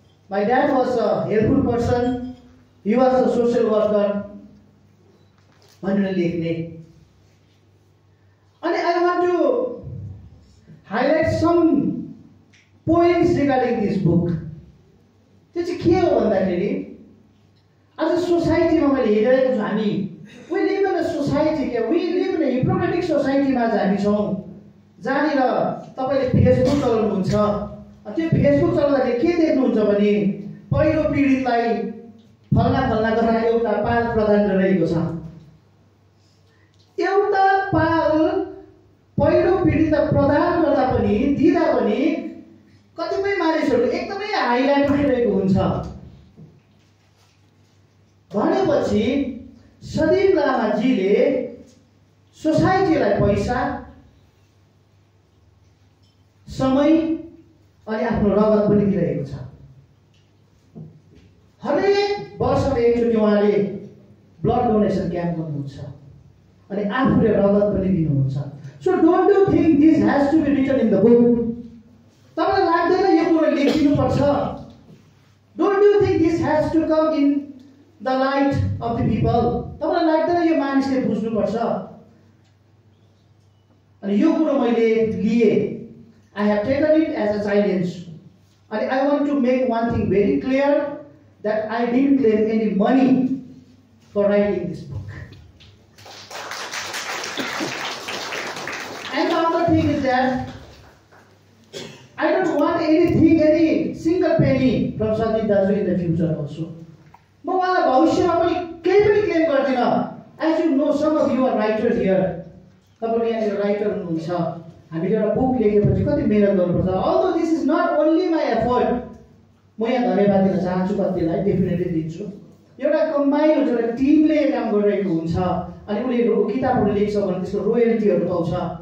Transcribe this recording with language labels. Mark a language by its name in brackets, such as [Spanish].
[English] My dad was a helpful person. He was a social worker. [Nepali] भनेर लेख्ने। [English] अनि I want to highlight some points regarding this book. [Nepali] त्यो चाहिँ के हो भन्दाखेरि आज सोसाइटीमा मैले हेरिरहेको छु हामी [English] we live in a society we live in a hypocritical society [Nepali] मा हामी छौं जहाँनिर तपाईले फेसबुक चलाउनुहुन्छ त्यो फेसबुक चलाउँदाखेरि के देख्नुहुन्छ भने पहिलो पीडितलाई फल्ना गरेर एउटा पाल प्रदान गरिरहेको छ। एउटा पाल पहिलो पीडितलाई प्रदान गर्दा पनि दिँदा पनि कतिपय मानिसहरू एकदमै हाइलाइट गरिरहेको हुन्छ भनेपछि सदीप लामाजीले सोसाइटीलाई पैसा समय अनि आफ्नो रगत पनि दिइरहेको छ। हरेक वर्षमा एकचोटि उहाँले ब्लड डोनेसन क्याम्प गर्नुहुन्छ अनि आफूले रगत पनि दिनुहुन्छ। [English] So don't you think this has to be written in the book. [Nepali] तपाईलाई लाग्दैन यो कुरा लेखिनु पर्छ? [English] Don't you think this has to come in the light of the people? [Nepali] तपाईलाई लाग्दैन यो मानिसले बुझ्नु पर्छ? अनि यो कुरा मैले लिए [English] I have taken it as a challenge and I want to make one thing very clear that I didn't claim any money for writing this book. And the other thing is that I don't want anything, any single penny from Sandip Dasu in the future also. [Nepali] म उहाँलाई भविष्यमा पनि केही पनि claim गर्दिन। [English] As you know, some of you are writers here. [Nepali] तपाईहरु यहाँ writer हुनुहुन्छ। हामीले एउटा बुक लेखेपछि कति मेहनत गर्नुपर्छ। [English] Although this is not only my effort, [Nepali] म यहाँ धन्यवाद दिन चाहन्छु कतिलाई डेफिनेटली दिन्छु। एउटा कम्बाइन हुन्छ एउटा टिमले काम गरिरहेको हुन्छ अनि उनीहरु किताबहरु लेख्छ भने त्यसको रोयल्टीहरु पाउँछ।